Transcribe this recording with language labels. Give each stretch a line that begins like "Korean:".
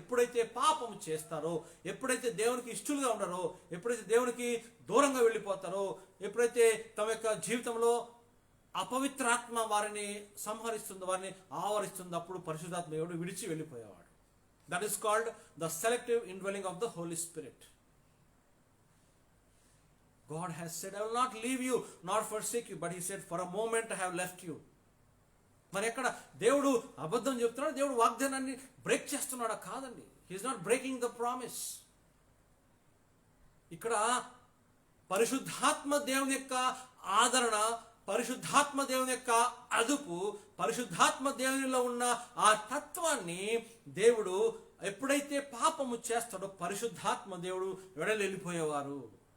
Telugu: ఎప్పుడైతే పాపము చేస్తారో, ఎప్పుడైతే దేవునికి ఇష్టలుగా ఉండరో, ఎప్పుడైతే దేవునికి దూరంగా వెళ్ళిపోతారో, ఎప్పుడైతే తమ యొక్క జీవితంలో అపవిత్రాత్మ వారిని సంహరిస్తుందో, వారిని ఆవరిస్తుందో, అప్పుడు పరిశుద్ధాత్మ దేవుడు విడిచి వెళ్ళిపోయేవాడు.
English: That is called the selective indwelling of the holy spirit. God has said, I will not leave you nor forsake you, but he said, for a moment I have left you.
Telugu: మరి ఎక్కడ దేవుడు అబద్ధం చెప్తున్నాడు? దేవుడు వాగ్దానాన్ని బ్రేక్ చేస్తున్నాడా? కాదండి.
English: he is not breaking the promise.
Telugu: ఇక్కడ పరిశుద్ధాత్మ దేవుని యొక్క ఆదరణ, పరిశుద్ధాత్మ దేవుని యొక్క అదుపు, పరిశుద్ధాత్మ దేవునిలో ఉన్న ఆ తత్వాన్ని దేవుడు ఎప్పుడైతే పాపము చేస్తాడో పరిశుద్ధాత్మ దేవుడు వెడలెళ్ళిపోయేవారు.